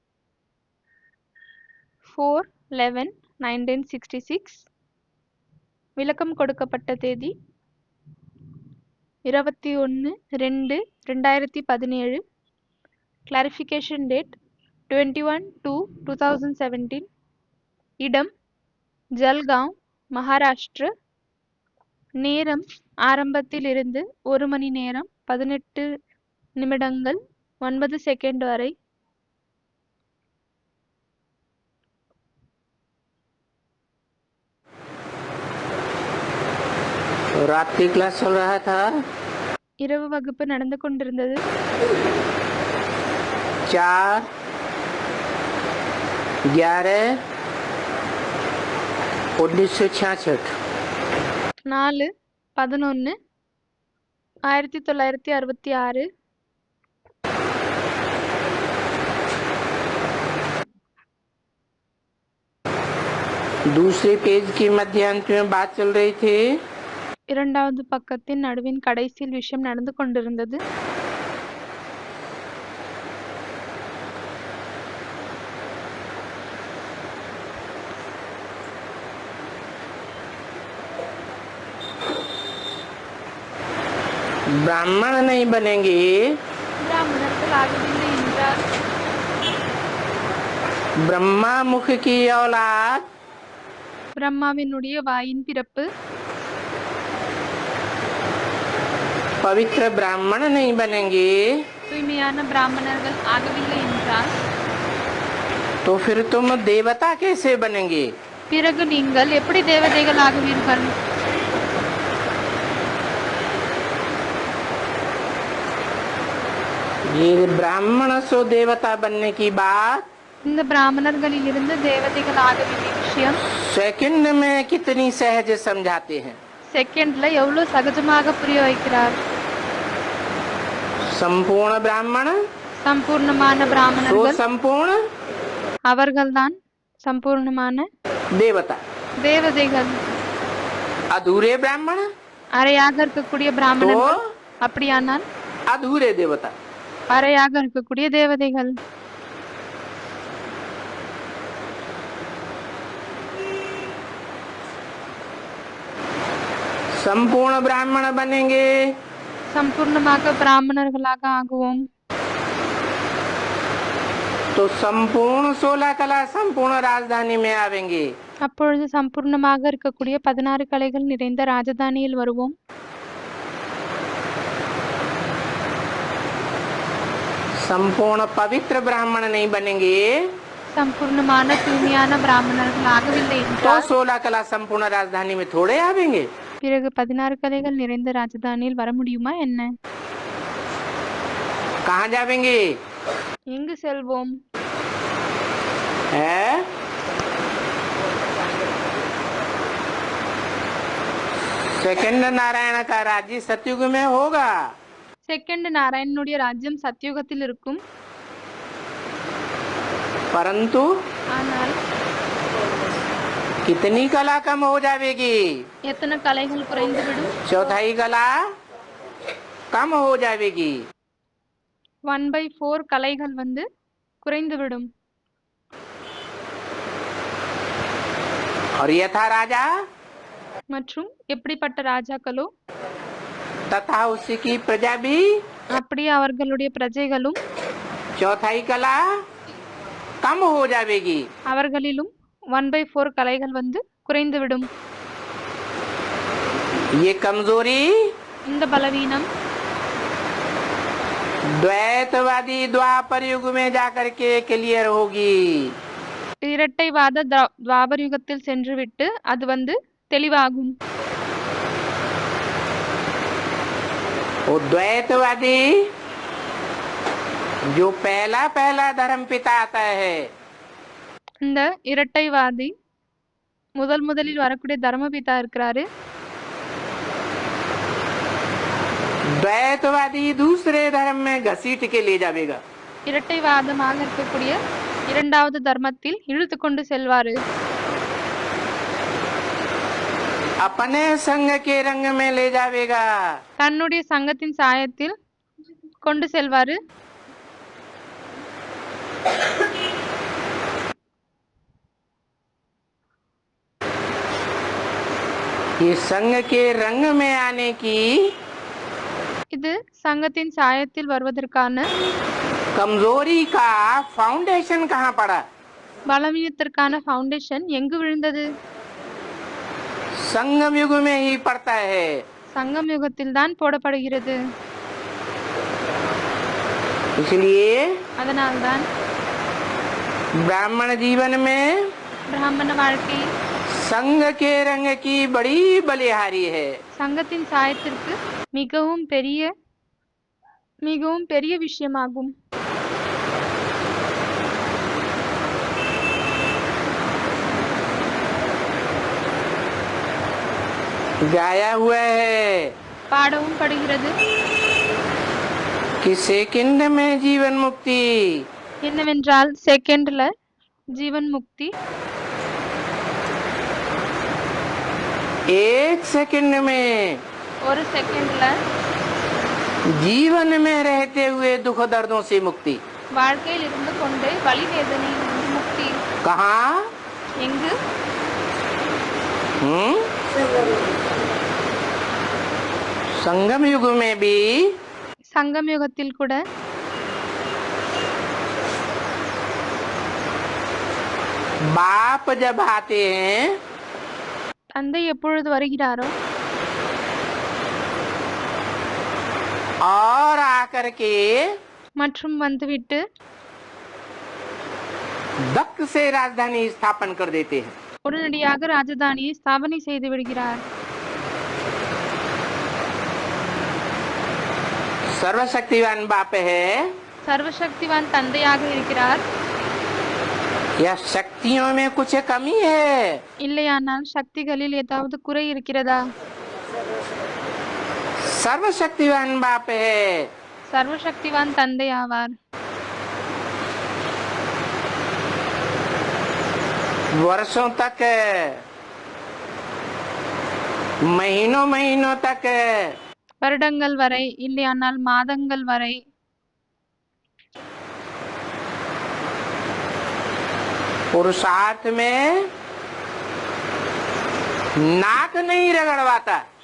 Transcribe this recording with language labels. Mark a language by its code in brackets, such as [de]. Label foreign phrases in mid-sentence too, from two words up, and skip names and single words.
[ta] 4/11/1966 விளக்கம் கொடுக்கப்பட்ட தேதி 21/2/2017 [en] clarification date [ta] 21/2/2017 இடம் ஜல்காவ் மகாராஷ்டிர நேரம் ஆரம்பத்தில் இருந்து 1 மணி நேரம் 18 நிமிடங்கள் 9 செகண்ட் வரை [hi] रात्रि क्लास चल रहा था। [ta] இரவு வகுப்பு நடந்து கொண்டிருந்தது [hi] 4/11/1966 [ta] 4/11/1966 [hi] दूसरे पेज की मध्यांत में बात चल रही थी। [ta] இரண்டாவது பக்கத்தின் நடுவின் கடைசியில் விஷயம் நடந்து கொண்டிருந்தது [hi] ब्राह्मण नहीं बनेंगे, [ta] பிராமணர்கள் ஆகவில்லை என்றார் [hi] ब्रह्मा मुख की औलाद [ta] பிரம்மாவினுடைய வாயின் பிறப்பு [hi] पवित्र ब्राह्मण नहीं बनेंगे, [ta] தூய்மையான பிராமணர்கள் ஆகவில்லை என்றால் [hi] तो फिर तुम देवता कैसे बनेंगे? [ta] பிறகு நீங்கள் எப்படி தேவதைகள் ஆகுவீர்கள் [hi] ये ब्राह्मण सो देवता बनने की बात [ta] இந்த பிராமணர்களில் இருந்து தேவதைகள் ஆக வேண்டிய விஷயம் [hi] सेकंड में कितनी सहज समझाते हैं। [ta] செகண்ட்ல எவ்வளவு சகஜமாக புரிய வைக்கிறார் [hi] संपूर्ण ब्राह्मण [ta] சம்பூர்ணமான [hi] तो [ta] பிராமணர்கள் [hi] संपूर्ण [ta] அவர்கள்தான் சம்பூர்ணமான [hi] देवता, [ta] தேவதைகள் [hi] अधूरे ब्राह्मण [ta] அரையாக இருக்கக்கூடிய [hi] तो [ta] பிராமணர்கள் அப்படியானால் [hi] अधूरे देवता। [ta] அரையாக இருக்கக்கூடிய தேவதைகள் [hi] संपूर्ण ब्राह्मण बनेंगे [ta] சம்பூர்ணமாக பிராமணர்களாக ஆகுவோம் [hi] तो संपूर्ण 16 कला संपूर्ण राजधानी में आवेंगे। [ta] அப்பொழுது சம்பூர்ணமாக இருக்கக்கூடிய 16 கலைகள் நிறைந்த ராஜதானியில் வருவோம் [hi] संपूर्ण पवित्र ब्राह्मण नहीं बनेंगे [ta] சம்பூர்ணமான தூய்மையான பிராமணர்கள் ஆகவில்லை [hi] तो [ta] என்றால் [hi] 16 कला संपूर्ण राजधानी में थोड़े आवेंगे। [ta] பிறகு 16 கலைகள் நிறைந்த ராஜதானியில் வர முடியுமா என்ன [hi] कहाँ जावेंगे? [ta] எங்கு செல்வோம் [hi] है सेकंड नारायण का राज्य सतयुग में होगा, [ta] செகண்ட் நாராயணனுடைய ராஜ்யம் சத்யுகத்தில் இருக்கும் [hi] परंतु [ta] ஆனால் [hi] कितनी कला कम हो जाएगी? [ta] எத்தனை கலைகள் குறைந்துவிடும் [hi] चौथाई कला कम हो जाएगी [ta] 1/4 கலைகள் வந்து குறைந்துவிடும் [hi] और यथा राजा [ta] மற்றும் எப்படிப்பட்ட ராஜாக்களோ [hi] तथा उसकी प्रजा भी [ta] அப்படியே அவர்களுடைய பிரஜைகளும் [hi] चौथाई कला कम हो जाएगी। [ta] அவர்களிலும் 1/4 கலைகள் வந்து குறைந்துவிடும் [hi] ये कमजोरी [ta] இந்த பலவீனம் [hi] द्वैतवादी द्वापर युग में जाकर के क्लियर होगी। [ta] இரட்டைவாத துவாபர யுகத்தில் சென்றுவிட்டு அது வந்து தெளிவாகும் [hi] वो द्वैतवादी जो पहला पहला धर्म पिता आता है [ta] இந்த இரட்டைவாதி முதலில் வரக்கூடிய தர்மபிதா இருக்கிறாரு [hi] द्वैतवादी दूसरे धर्म में घसीट के ले जाएगा। [ta] இரட்டைவாதமாக இருக்கக்கூடிய இரண்டாவது தர்மத்தில் இழுத்து கொண்டு செல்வாரு. [hi] अपने संग के रंग में ले जावेगा। [ta] தன்னுடைய சங்கத்தின் சாயத்தில் கொண்டு செல்வாரு. [hi] ये संग के रंग में आने की [ta] இது சங்கத்தின் சாயத்தில் வருவதற்கான [hi] कमजोरी का फाउंडेशन कहाँ पड़ा? [ta] பலவீனத்திற்கான ஃபவுண்டேஷன் எங்கு விழுந்தது? [hi] संगम युग में ही पड़ता है। [ta] சங்கம் யுகத்தில் தான் போடப்படுகிறது. [hi] इसलिए [ta] அதனால்தான் [hi] ब्राह्मण जीवन में [ta] பிராமண வாழ்க்கை [hi] संग के रंग की बड़ी बलिहारी है। [ta] சங்கத்தின் சாயத்திற்கு மிகவும் பெரிய விஷயமாகும். [hi] गाया हुआ है [ta] பாடவும் படுகிறது. [hi] कि सेकंड में जीवन मुक्ति, [ta] என்னவென்றால் செகண்ட்ல ஜீவன் முக்தி, [hi] एक सेकंड में [ta] ஒரு செகண்ட்ல [hi] जीवन में रहते हुए दुख दर्दों से मुक्ति। [ta] வாழ்க்கையில் இருந்து கொண்டு வலி வேதனையிலிருந்து முக்தி. [hi] कहाँ? [ta] எங்கு? [hi] संगम युग में भी [ta] சங்கம் யுகத்தில் கூட [hi] बाप जब आते हैं [ta] தந்தை எப்பொழுது வருகிறாரோ [hi] और आकर के [ta] மற்றும் வந்துவிட்டு [hi] दक्ष से राजधानी स्थापन कर देते हैं। [ta] உடனடியாக ராஜதானியை ஸ்தாபனை செய்து விடுகிறார். [hi] सर्वशक्तिवान बाप है [ta] சர்வசக்திவான் தந்தையாக இருக்கிறார். [hi] या शक्तियों में कुछ कमी है? [ta] இல்லையானால் சக்திகளில் ஏதாவது குறை இருக்கிறதா? [hi] सर्वशक्तिवान बाप है। [ta] சர்வசக்திவான் தந்தை ஆவார். [hi] वर्षों तक, महीनों महीनों तक [ta] வருடங்கள் வரை, இல்லையானால் மாதங்கள் வரை [hi] पुरुषार्थ में नाक नहीं रगड़वाता।